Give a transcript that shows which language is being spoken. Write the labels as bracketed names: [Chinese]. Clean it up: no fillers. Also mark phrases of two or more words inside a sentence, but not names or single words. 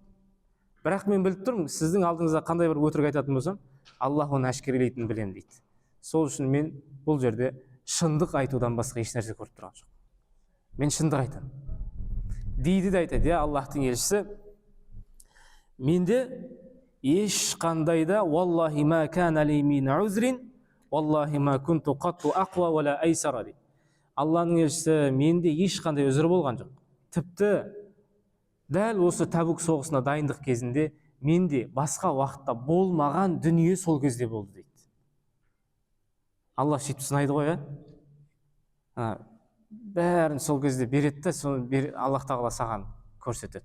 [Kazakh] Бірақ мен біліп тұрмын, сіздің алдыңызда қандай бір өтірік айтатын болсам, Аллах оны әшкерелейтінін білемін дейді. Сол үшін мен бұл жерде шындық айтудан басқа еш нәрсе көріп тұрған жоқ. Мен шындық айтамын. Дейді де айтады, я Аллахтың елшісі, менде ешқандай да [Arabic] والله ما كان لي من عذر، والله ما كنت قط أقوى ولا أيسر [Kazakh] дейді. Алланың елшісі, менде ешқандай үзір болған жоқ. Тіпті дәл осы Табук соғысына дайындық кезінде менде басқа уақытта болмаған дүние сол кезде болды дейді. Алла сөйтіп сынайды ғой, бәрін сол кезде береді де, соны Аллах тағала саған көрсетеді.